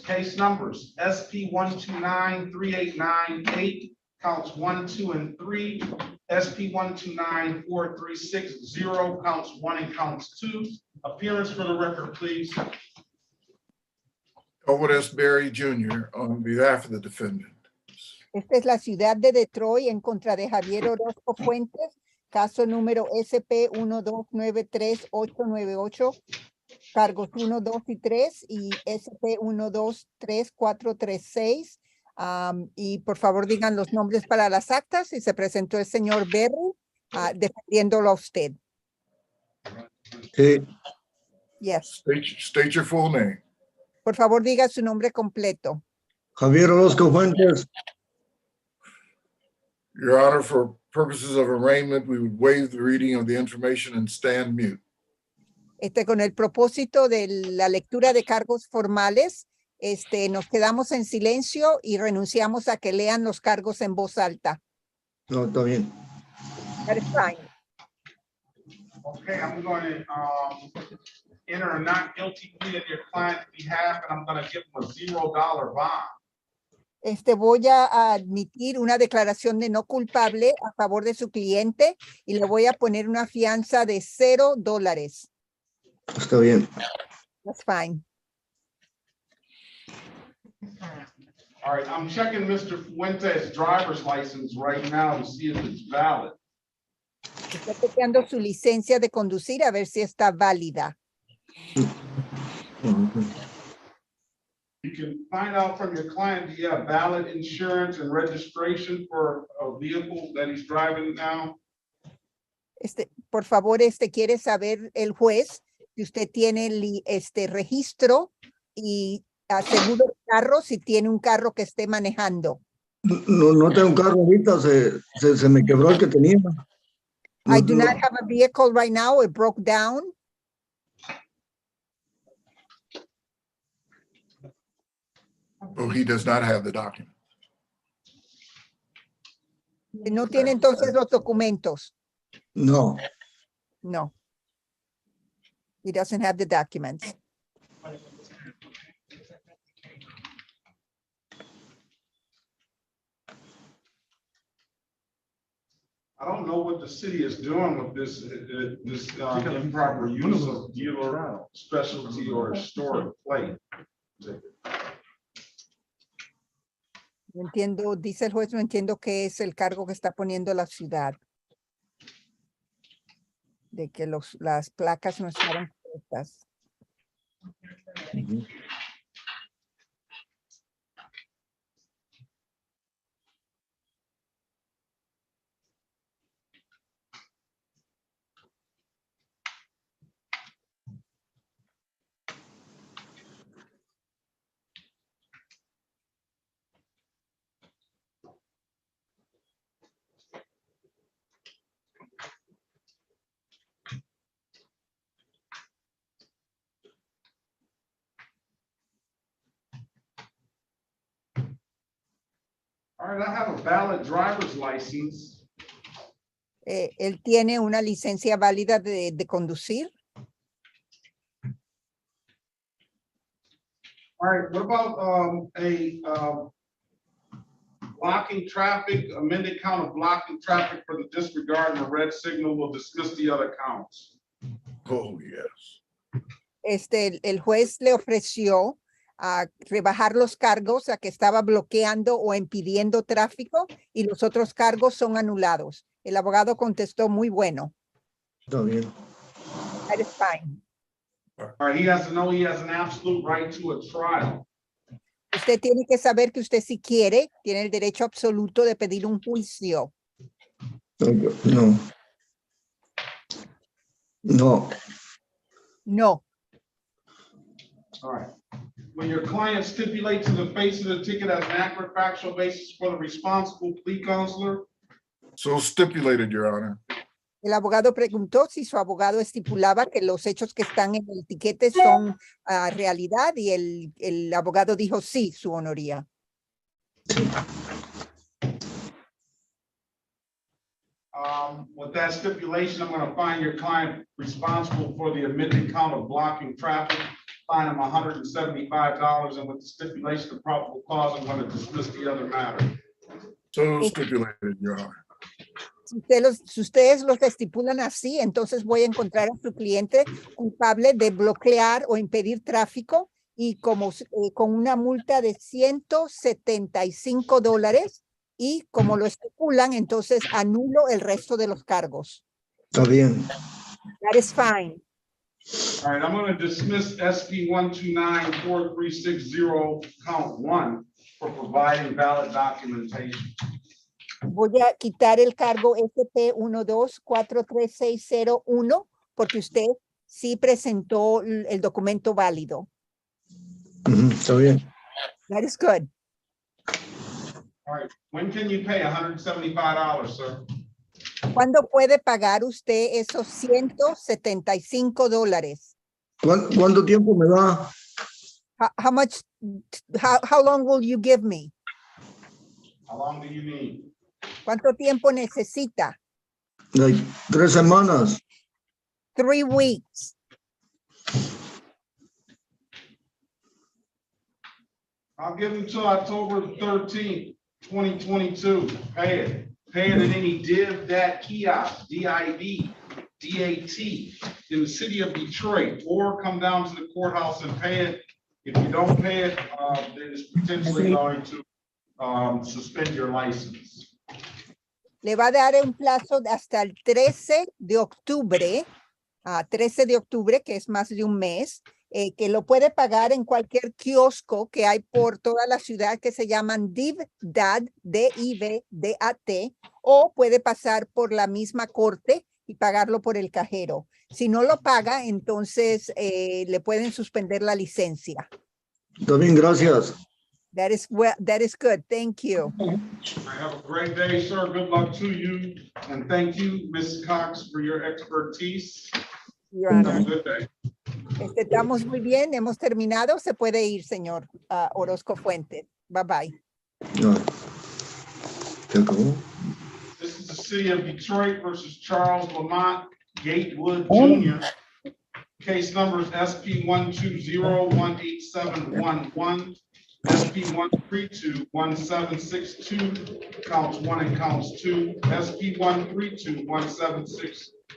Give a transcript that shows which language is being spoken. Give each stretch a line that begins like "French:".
English: Case numbers SP 1293898, counts 1, 2, and 3. SP 1294360, counts 1 and counts 2. Appearance for the record, please. Elwood S. Berry Jr. on behalf of the defendant.
Spanish: Esta es la ciudad de Detroit en contra de Javier Orozco Fuentes, caso número SP 1293898, cargos 1, 2 y 3 y SP 1234436. Y por favor digan los nombres para las actas y se presentó el señor Berry defendiéndolo a usted. sí.
English: Yes. State your full name.
Spanish: Por favor diga su nombre completo. Javier Orozco Fuentes.
English: Your Honor, for purposes of arraignment, we would waive the reading of the information and stand mute.
Spanish: Con el propósito de la lectura de cargos formales, nos quedamos en silencio y renunciamos a que lean los cargos en voz alta. No, está bien.
English: That is fine. Okay, I'm going to enter a not guilty plea on your client's behalf, and I'm going to give him a $0 bond.
Spanish: Voy a admitir una declaración de no culpable a favor de su cliente y le voy a poner una fianza de $0. Está bien.
English: That's fine. All right, I'm checking Mr. Fuentes' driver's license right now to see if it's valid.
Spanish: Está chequeando su licencia de conducir a ver si está válida.
English: You can find out from your client, do you have valid insurance and registration for a vehicle that he's driving now?
Spanish: Por favor, quiere saber el juez si usted tiene registro y seguro de carro si tiene un carro que esté manejando. No tengo un carro ahorita, se me quebró el que tenía.
English: I do not have a vehicle right now. It broke down. Oh, he does not have the document.
Spanish: No tiene entonces los documentos. No.
English: No. He doesn't have the documents. I don't know what the city is doing with this improper use of dealer specialty or historic plate.
Spanish: No entiendo, dice el juez, no entiendo qué es el cargo que está poniendo la ciudad. De que las placas no estaban correctas.
English: All right, I have a valid driver's license.
Spanish: Él tiene una licencia válida de conducir.
English: All right, what about blocking traffic, amended count of blocking traffic for the disregard and the red signal? We'll discuss the other counts. Oh, yes.
Spanish: El juez le ofreció rebajar los cargos a que estaba bloqueando o impidiendo tráfico y los otros cargos son anulados. El abogado contestó muy bueno. Está bien.
English: That is fine. All right, he has to know he has an absolute right to a trial.
Spanish: Usted tiene que saber que usted, si quiere, tiene el derecho absoluto de pedir un juicio. No.
English: No. No. All right. When your client stipulates in the face of the ticket as an accurate factual basis for the responsible plea counselor, So stipulated, Your Honor.
Spanish: El abogado preguntó si su abogado estipulaba que los hechos que están en el tiquete son realidad y el abogado dijo sí, su honoría.
English: with that stipulation, I'm going to find your client responsible for the admitted count of blocking traffic, fine him $175, and with the stipulation of probable cause, I'm going to dismiss the other matter. So stipulated, Your Honor.
Spanish: Si ustedes los estipulan así, entonces voy a encontrar a su cliente culpable de bloquear o impedir tráfico y como con una multa de $175 y como lo estipulan, entonces anulo el resto de los cargos. Está bien.
English: That is fine. All right, I'm going to dismiss SP 1294360 count 1 for providing valid documentation.
Spanish: Voy a quitar el cargo SP 1243601 porque usted sí presentó el documento válido. Está bien.
English: That is good. All right, when can you pay $175, sir?
Spanish: ¿Cuándo puede pagar usted esos $175? ¿Cuánto tiempo me da?
English: How long will you give me? How long do you need?
Spanish: ¿Cuánto tiempo necesita?
English: Like
Spanish: 3 semanas.
English: 3 weeks. I'll give them till October 13th, 2022. Pay it. Pay it at any div dat kiosk, DIV, DAT in the city of Detroit, or come down to the courthouse and pay it. If you don't pay it, it's potentially going to suspend your license.
Spanish: Le va a dar un plazo hasta el 13 de octubre, 13 de octubre, que es más de un mes, que lo puede pagar en cualquier kiosco que hay por toda la ciudad que se llaman DIV-DAT, D-I-V-D-A-T, o puede pasar por la misma corte y pagarlo por el cajero. Si no lo paga, entonces le pueden suspender la licencia. Está bien, gracias.
English: That is good. Thank you. Have a great day, sir. Good luck to you. And thank you, Ms. Cox, for your expertise. Your Have a Honor. good day.
Spanish: Estamos muy bien, hemos terminado. Se puede ir, señor Orozco Fuentes.
English: Bye bye.
Spanish: No. ¿Se acabó?
English: This is the city of Detroit versus Charles Lamont Gatewood Jr. Case numbers SP 120-18711, SP 132-1762, counts 1 and counts 2, SP 132-1762,